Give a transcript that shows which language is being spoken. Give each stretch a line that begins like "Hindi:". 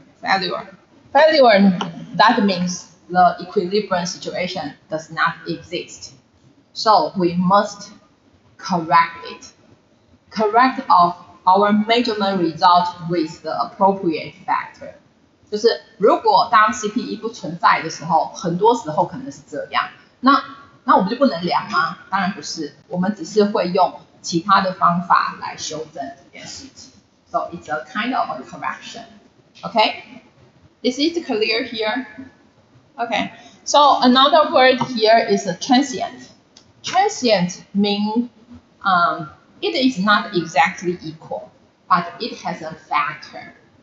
English: Failure, that means the equilibrium situation does not exist. So we must correct it. Correct of our measurement result with the appropriate factor.
Chinese: 就是如果当 CPE 不存在的时候，很多时候可能是这样。那我们就不能量吗？当然不是，我们只是会用其他的方法来修正这件事情。
English: So it's a kind of a correction. Okay? Is it clear here? Okay. So another word here is a transient. Transient means it is not exactly equal, but it has a factor.